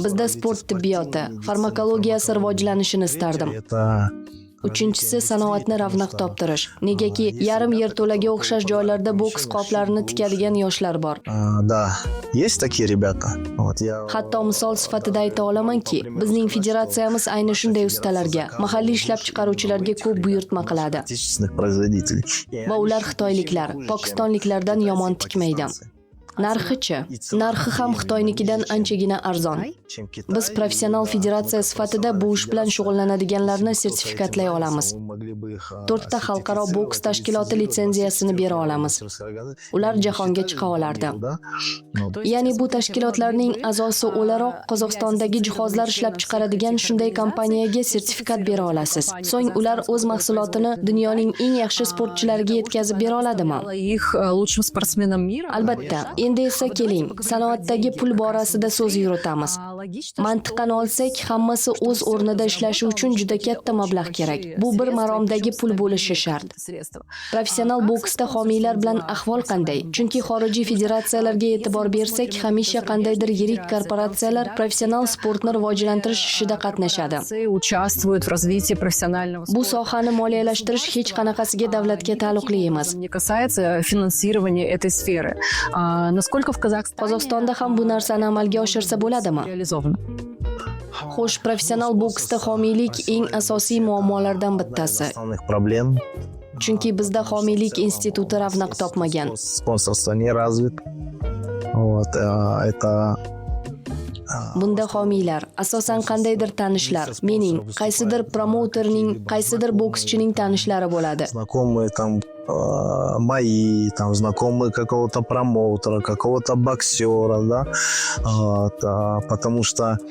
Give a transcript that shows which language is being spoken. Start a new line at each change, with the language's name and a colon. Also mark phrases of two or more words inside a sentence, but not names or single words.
Uzbek: Bizda sport tibbiyoti, farmakologiyasi rivojlanishini istardim.
Russian: Это...
Uzbek: Uchinchisi sanoatni ravnaq toptirish. Negaki yarim yerto'laga o'xshash joylarda boks qoplarini tikadigan yoshlar bor.
Russian: Да, есть такие ребята. Вот я...
Uzbek: Hatto misol sifatida ayta olamanki, bizning federatsiyamiz ayni shunday ustalarga, mahalliy ishlab chiqaruvchilarga ko'p buyurtma qiladi.
Russian: отечественных производителей.
Uzbek: Va ular xitoyliklar, pokistonliklardan yomon tikmaydi. Narxi-chi? Narxi ham Xitoynikidan anchagina arzon.
Russian: Чем Китай,
Uzbek: Biz professional federatsiya sifatida bu ish bilan shug'ullanadiganlarni sertifikatlay olamiz.
Russian: мы могли бы их,
Uzbek: 4 ta xalqaro boks tashkiloti litsenziyasini bera olamiz. Ular jahonga chiqa olardi.
Russian: Да? Ну,
Uzbek: Ya'ni bu tashkilotlarning a'zosi o'laroq Qozog'istondagi jihozlar ishlab chiqaradigan shunday kompaniyaga sertifikat bera olasiz. So'ng ular o'z mahsulotini dunyoning eng yaxshi sportchilariga yetkazib bera oladimi?
Russian: Их лучшим спортсменам мира.
Uzbek: Albatta. Endi esa keling, sanoatdagi pul borasida so'z yuritamiz.
Russian: Логично,
Uzbek: Mantiqan olsak, hammasi o'z o'rnida ishlashi uchun juda katta mablag' kerak. Bu bir maromdagi pul bo'lishi shart.
Russian: средства.
Uzbek: Professional boksda homiylar bilan ahvol qanday? Chunki xorijiy federatsiyalarga e'tibor bersak, hamisha qandaydir yirik korporatsiyalar professional sportni rivojlantirish ishida qatnashadi.
Russian: Участвуют в развитии профессионального
Uzbek: Bu
Russian: спорта.
Uzbek: sohani moliyalashtirish hech qanaqasiga davlatga taalluqli emas.
Russian: Не касается финансирования этой сферы. Насколько в Казахстане
Uzbek: Qozog'istonda ham bu narsani amalga oshirsa bo'ladimi?
Russian: реализовано?
Uzbek: Xo'sh, professional boksda homiylik eng asosiy muammolardan bittasi.
Russian: основных проблем.
Uzbek: Chunki bizda homiylik instituti ravnaq topmagan.
Russian: Спонсорство не развит. Вот, это...
Uzbek: Bunda homiylar, asosan qandaydir tanishlar, mening, qaysidir promouterning, qaysidir bokschining tanishlari bo'ladi.
Russian: Знакомые там мои, там знакомые какого-то промоутера, какого-то боксера, да, вот, потому что